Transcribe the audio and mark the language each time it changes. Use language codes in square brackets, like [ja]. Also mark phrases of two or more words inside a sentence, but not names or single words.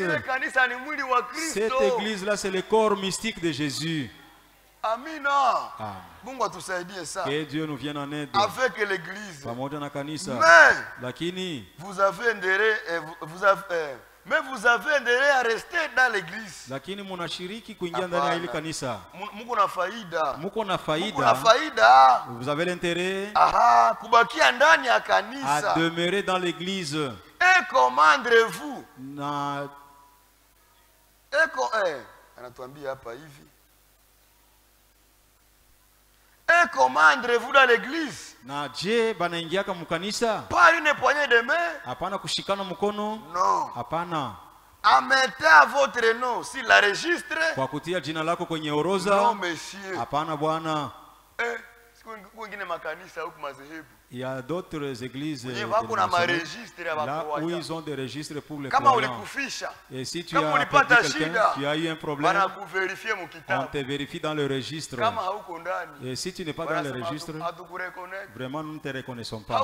[fr] Cette église-là, c'est le corps mystique de Jésus. [sw] Amina. [fr] Que Dieu nous vienne en aide. Avec l'église. Mais vous avez intérêt à rester dans l'église. [sw] Lakini munashiriki kuingia ndani ya ile kanisa. Muko na faida. Muko na faida. [fr] Vous avez l'intérêt [sw] kubakia ndani ya kanisa. [fr] À demeurer dans l'église. Et commandez-vous. [sw] Anatuambia hapa hivi. [fr] Et commandez-vous dans l'église. [sw] Na je banaingiaka mukanisa? [fr] Pas une poignée de main. [sw] Hapana kushikana mkono? [fr] Non. [sw] Hapana. [fr] Mettez à votre nom si la registre. [sw] Kwa kutia jina lako kwenye orodha? [fr] Non, monsieur. [sw] Hapana bwana. Wengine makanisa huko madhehebu. [fr] Il y a d'autres églises là où ils ont des registres pour les croyants. Et si tu as perdu quelqu'un, tu as eu un problème, on te vérifie dans le registre. Et si tu n'es pas dans le registre, vraiment nous ne te reconnaissons pas.